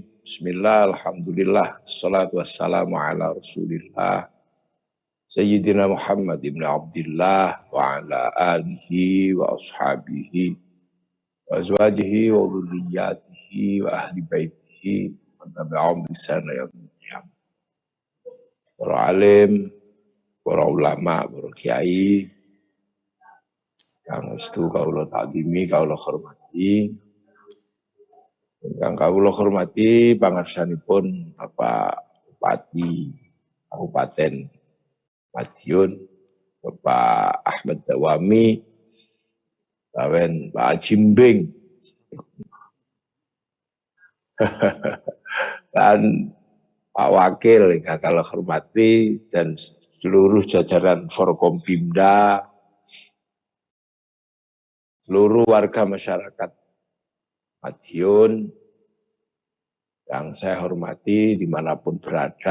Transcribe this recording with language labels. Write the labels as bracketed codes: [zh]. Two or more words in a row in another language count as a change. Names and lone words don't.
[ar] بسم الله، الحمد لله. الصلاة والسلام على رسول الله. سيدنا محمد بن عبد الله وعلى آله وأصحابه وأزواجه وذريته وأهل بيته وتابعهم بإحسان إلى يوم القيامة. [jv] Para alim, para ulama, para kiai, kang estu kawula takdimi, kawula hormati. Ingkang kawula hormati pangarsanipun Bapak Bupati Kabupaten Madiun, Bapak Ahmad Dawami, Bawen Pak Jimbing, [id] dan Pak Wakil yang [jv] kawula hormati, [id] dan seluruh jajaran Forkompimda, seluruh warga masyarakat Madiun yang saya hormati dimanapun berada.